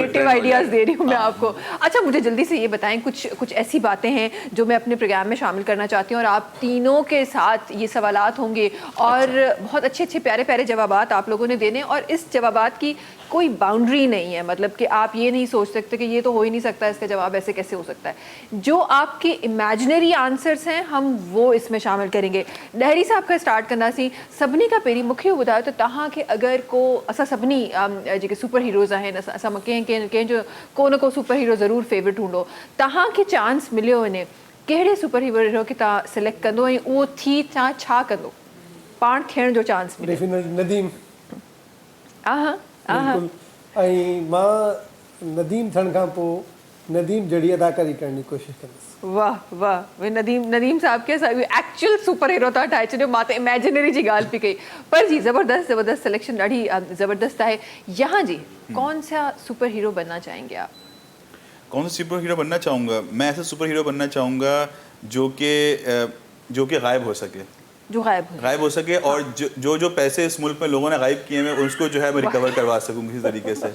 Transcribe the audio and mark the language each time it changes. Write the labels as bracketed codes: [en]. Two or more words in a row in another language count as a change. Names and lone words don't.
[en] creative ideas [ur] دے رہی ہوں میں آپ کو۔ اچھا، مجھے جلدی سے یہ بتائیں، کچھ ایسی باتیں ہیں جو میں اپنے پروگرام میں شامل کرنا چاہتی ہوں اور آپ تینوں کے ساتھ یہ سوالات ہوں گے اور بہت اچھے پیارے جوابات آپ لوگوں نے دینے، اور اس جوابات کی کوئی باؤنڈری نہیں ہے، مطلب کہ آپ یہ نہیں سوچ سکتے کہ یہ تو ہو ہی نہیں سکتا، اس کا جواب ایسے کیسے ہو سکتا ہے. جو آپ کے [en] imaginary answers [ur] ہیں ہم وہ اس میں شامل کریں گے. [sd] डहरी साहब का स्टार्ट करना सी सभिनी का पहिरीं मूंखे ॿुधायो त तव्हां खे अगरि को असां सभिनी जेके [en] super heroes [sd] आहिनि, असां कंहिंजो को न को [en] super hero [sd] ज़रूरु फेवरेट हूंदो, तव्हांखे चांस मिलियो वञे कहिड़े [en] super hero [sd] खे तव्हां सिलेक्ट कंदो ऐं उहो थी तव्हां छा कंदो? पाण थियण जो चांस मिले? डेफिनेटली नदीम। आहा आहा बिल्कुलु। ऐं मां नदीम थियण खां पोइ नदीम जहिड़ी अदाकारी करण जी कोशिशि कंदुसि। वाह वाह, वे नदीम साहब के [en] actual super hero [sd] था ठाहे छॾियो, मां त इमेजिनरी जी ॻाल्हि पई कई, पर जी ज़बरदस्त सिलेक्शन ॾाढी ज़बरदस्त है। [ur] یہاں جی کون سا [en] super hero [ur] بننا چاہیں گے آپ? کون سا [en] super hero [ur] بننا چاہوں گا؟ میں ایسا [en] super hero [ur] بننا چاہوں گا جو کہ غائب ہو سکے, جو غائب ہو سکے، اور جو پیسے اس ملک میں لوگوں نے غائب کیے ہیں اس کو جو ہے میں ریکور کروا سکوں کسی طریقے سے.